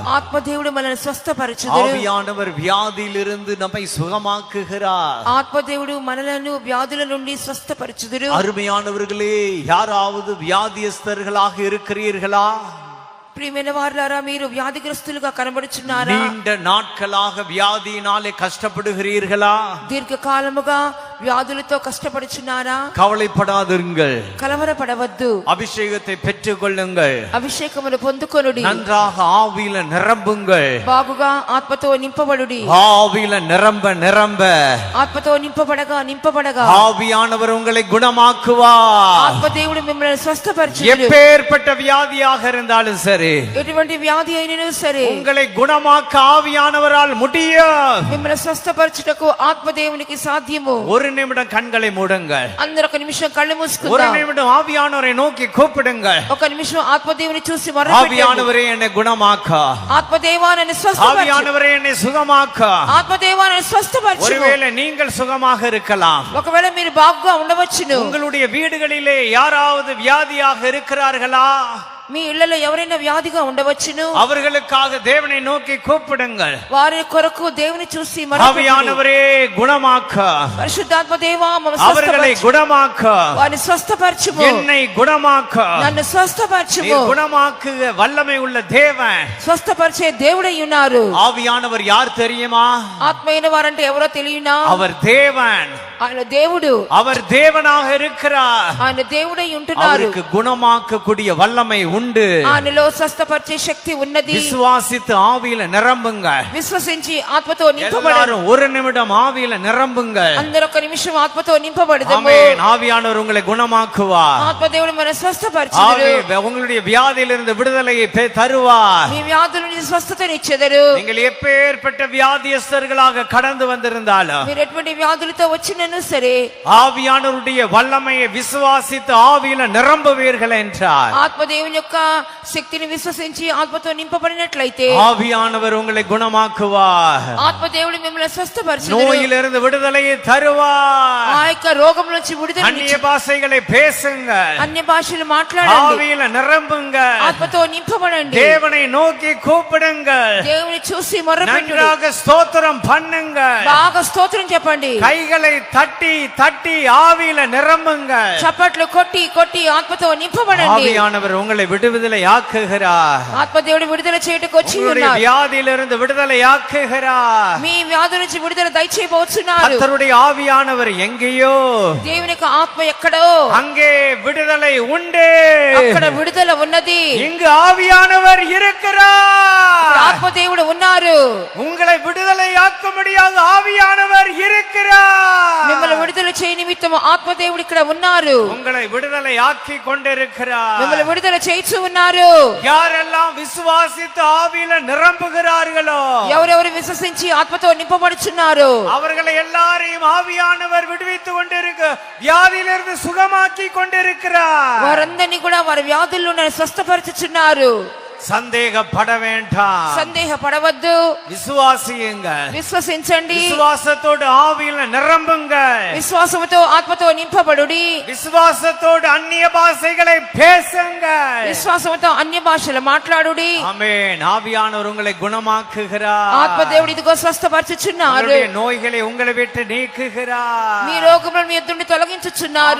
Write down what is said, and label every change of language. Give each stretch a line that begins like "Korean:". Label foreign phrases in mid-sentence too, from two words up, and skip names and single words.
Telugu: ఆత్మదేవుడు మనల్ని స్వస్థపరచుదురు.
Tamil: ஆவியானவர் வியாதியிலிருந்து நம்மை சுகமாக்குகிறார்.
Telugu: ఆత్మదేవుడు మనలను వ్యాధుల నుండి స్వస్థపరచుదురు.
Tamil: அருமையானவர்களே, யாராவது வியாதியஸ்தர்களாக இருக்கிறீர்களா?
Telugu: ప్రియమైన వారులారా, మీరు వ్యాధిగ్రస్తులుగా కనబడుచున్నారా?
Tamil: நீண்ட நாட்களாக வியாதியினாலே கஷ்டப்படுகிறீர்களா?
Telugu: దీర్ఘకాలముగా వ్యాధులతో కష్టపడుచున్నారా?
Tamil: கவலைப்படாதிருங்கள்.
Telugu: కలవరపడవద్దు.
Tamil: அபிஷேகத்தை பெற்றுக் கொள்ளுங்கள்.
Telugu: అభిషేకమును పొందుకొనుడి.
Tamil: நன்றாக ஆவியில நிரம்புங்கள்.
Telugu: బాగుగా ఆత్మతో నింపబడుడి.
Tamil: ஆவியில நிரம்ப நிரம்ப
Telugu: ఆత్మతో నింపబడగా నింపబడగా
Tamil: ஆவியானவர் உங்களை குணமாக்குவார்.
Telugu: ఆత్మదేవుడు మిమ్మల్ని స్వస్థపరచును.
Tamil: எப்பேற்பட்ட வியாதியாக இருந்தாலும் சரி,
Telugu: ఎటువంటి వ్యాధి అయినను సరే,
Tamil: உங்களை குணமாக்க ஆவியானவரால் முடியும்.
Telugu: మిమ్మల్ని స్వస్థపరచుటకు ఆత్మదేవునికి సాధ్యము.
Tamil: ஒரு நிமிடம் கண்களை மூடுங்கள்.
Telugu: అందరూ ఒక నిమిషం కళ్ళు
Tamil: ஒரு
Telugu: మూసుకుందాం.
Tamil: நிமிடம் ஆவியானவரை நோக்கி கூப்பிடுங்கள்.
Telugu: ఒక నిమిషం ఆత్మదేవుని చూసి మొరపెట్టండి.
Tamil: ஆவியானவரே என்னை குணமாக்க,
Telugu: ఆత్మదేవా నన్ను స్వస్థపరచు.
Tamil: ஆவியானவரே என்னை சுகமாக்க.
Telugu: ఆత్మదేవా నన్ను స్వస్థపరచు.
Tamil: ஒருவேளை நீங்கள் சுகமாக இருக்கலாம்.
Telugu: ఒకవేళ మీరు బాగుగా ఉండవచ్చును.
Tamil: உங்களுடைய வீடுகளிலே யாராவது வியாதியாக இருக்கிறார்களா?
Telugu: మీ ఇళ్లలో ఎవరైనా వ్యాధిగా ఉండవచ్చును.
Tamil: அவர்களுக்காக தேவனை நோக்கி கூப்பிடுங்கள்.
Telugu: వారి కొరకు దేవుని చూసి మొరపెట్టుడి.
Tamil: ஆவியானவரே குணமாக்க,
Telugu: పరిశుద్ధాత్మ దేవా మమ్మల్ని
Tamil: அவர்களை
Telugu: స్వస్థపరచు.
Tamil: குணமாக்க,
Telugu: వారిని స్వస్థపరచుము.
Tamil: என்னை குணமாக்க.
Telugu: నన్ను స్వస్థపరచుము.
Tamil: நீர் குணமாக்குக வல்லமை உள்ள தேவன்.
Telugu: స్వస్థపరిచే దేవుడై ఉన్నారు.
Tamil: ஆவியானவர் யார் தெரியுமா?
Telugu: ఆత్మైన వారంటే ఎవరో తెలియనా?
Tamil: அவர் தேவன்.
Telugu: ఆయన దేవుడు.
Tamil: அவர் தேவனாக இருக்கிறார்.
Telugu: ఆయన దేవుడై ఉంటున్నారు.
Tamil: அவருக்கு குணமாக்கக்கூடிய வல்லமை உண்டு.
Telugu: ఆయనలో స్వస్థపరిచే శక్తి ఉన్నది.
Tamil: விசுவாசித்து ஆவியில நிரம்புங்க.
Telugu: విశ్వసించి ఆత్మతో నింపబడండి.
Tamil: எல்லாரும் ஒரு நிமிடம் ஆவியில நிரம்புங்க.
Telugu: అందరూ ఒక నిమిషం ఆత్మతో నింపబడదాము.
Tamil: ஆமென். ஆவியானவர் உங்களை குணமாக்குவார்.
Telugu: ఆత్మదేవుడు మన స్వస్థపరచుదురు.
Tamil: உங்களுடைய வியாதியிலிருந்து விடுதலையை தருவார்.
Telugu: మీ వ్యాధుల నుంచి స్వస్థతనిచ్చెదరు.
Tamil: நீங்கள் எப்பேற்பட்ட வியாதியஸ்தர்களாக கடந்து வந்திருந்தாலும்,
Telugu: మీరు ఎటువంటి వ్యాధులతో వచ్చినను సరే,
Tamil: ஆவியானவருடைய வல்லமையை விசுவாசித்து ஆவியில நிரம்புவீர்கள் என்றார்.
Telugu: ఆత్మదేవుని యొక్క శక్తిని విశ్వసించి ఆత్మతో నింపబడినట్లయితే
Tamil: ஆவியானவர் உங்களை குணமாக்குவார்.
Telugu: ఆత్మదేవుడు మిమ్మల్ని స్వస్థపరచుదురు.
Tamil: நோயிலிருந்து விடுதலையை தருவார்.
Telugu: ఆ యొక్క రోగం నుంచి విడుదల
Tamil: அந்நிய பாஷைகளை பேசுங்க.
Telugu: అన్య భాషలు మాట్లాడండి.
Tamil: ஆவியில நிரம்புங்க.
Telugu: ఆత్మతో నింపబడండి.
Tamil: தேவனை நோக்கி கூப்பிடுங்க.
Telugu: దేవుని చూసి మొరపెట్టుడి.
Tamil: நன்றாக ஸ்தோத்திரம் பண்ணுங்க.
Telugu: బాగా స్తోత్రం చెప్పండి.
Tamil: கைகளை தட்டி தட்டி ஆவியில நிரம்புங்க.
Telugu: చప్పట్లు కొట్టి కొట్టి ఆత్మతో నింపబడండి.
Tamil: ஆவியானவர் உங்களை விடுதலை ஆக்குகிறார்.
Telugu: ఆత్మదేవుడు విడుదల చేయటకు వచ్చి
Tamil: உங்களுடைய
Telugu: ఉన్నారు.
Tamil: வியாதியிலிருந்து விடுதலை ஆக்குகிறார்.
Telugu: మీ వ్యాధి నుంచి విడుదల దయచేయబోతున్నారు.
Tamil: கர்த்தருடைய ஆவியானவர் எங்கேயோ,
Telugu: దేవుని యొక్క ఆత్మ ఎక్కడో
Tamil: அங்கே விடுதலை உண்டு.
Telugu: అక్కడ విడుదల ఉన్నది.
Tamil: இங்கு ஆவியானவர் இருக்கிறார்.
Telugu: ఆత్మదేవుడు ఉన్నారు.
Tamil: உங்களை விடுதலை ஆக்கும்படியாக ஆவியானவர் இருக்கிறார்.
Telugu: మిమ్మల్ని విడుదల చేయ నిమిత్తం ఆత్మదేవుడు ఇక్కడ ఉన్నారు.
Tamil: உங்களை விடுதலை ஆக்கி கொண்டிருக்கிறார்.
Telugu: మిమ్మల్ని విడుదల చేయించు ఉన్నారు.
Tamil: யாரெல்லாம் விசுவாசித்து ஆவியில நிரம்புகிறார்களோ,
Telugu: ఎవరెవరు విశ్వసించి ఆత్మతో నింపబడుచున్నారు,
Tamil: அவர்களை எல்லாரையும் ஆவியானவர் விடுவித்து கொண்டிருக்க, வியாதியிலிருந்து சுகமாக்கி கொண்டிருக்கிறார்.
Telugu: వారందరినీ కూడా వారి వ్యాధుల్లో స్వస్థపరచుచున్నారు.
Tamil: சந்தேகப்பட வேண்டாம்.
Telugu: సందేహపడవద్దు.
Tamil: விசுவாசியுங்கள்.
Telugu: విశ్వసించండి.
Tamil: விசுவாசத்தோடு ஆவியில நிரம்புங்க.
Telugu: విశ్వాసముతో ఆత్మతో నింపబడుడి.
Tamil: விசுவாசத்தோடு அந்நிய பாஷைகளை பேசுங்க.
Telugu: విశ్వాసముతో అన్య భాషలు మాట్లాడుడి.
Tamil: ஆமென். ஆவியானவர் உங்களை குணமாக்குகிறார்.
Telugu: ఆత్మదేవుడు ఇదిగో స్వస్థపరచుచున్నారు.
Tamil: உங்களுடைய நோய்களை உங்களை விட்டு நீக்குகிறார்.
Telugu: మీ రోగములను మీ యొద్ద నుండి తొలగించుచున్నారు.